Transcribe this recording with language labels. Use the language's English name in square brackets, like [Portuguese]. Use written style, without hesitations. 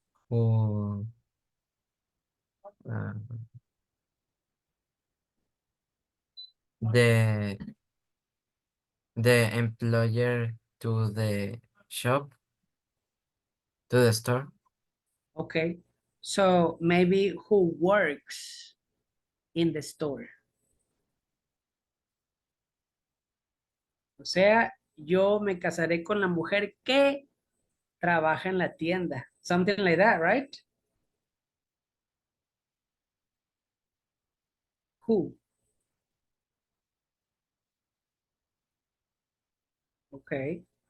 [English] who, ah, the employer to the shop, to the store. Okay. So maybe who works in the store. [Spanish] O sea, yo me casaré con la mujer que trabaja en la tienda. [English] Something like that, right? Who? Okay.